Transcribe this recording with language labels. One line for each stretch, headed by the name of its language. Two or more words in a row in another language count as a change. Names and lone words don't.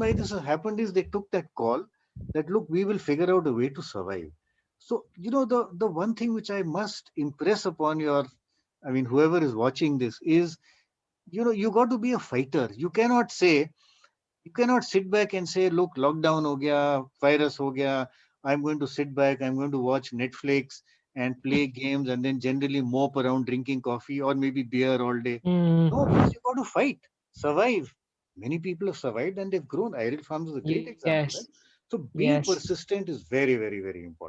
English: why this has happened is they took that call that look, we will figure out a way to survive. So the one thing which I must impress upon your, I mean, whoever is watching this is, you got to be a fighter. You cannot sit back and say, look,
Hindi: लॉकडाउन हो गया, वायरस हो गया.
English: I'm going to sit back. I'm going to watch Netflix and play games and then generally mope around drinking coffee or maybe beer all day. Hmm. No, boss, you got to fight, survive. Many people have survived and they've grown. Iron Farms is a great Yes. example, right? So being Yes. persistent is very, very, very important.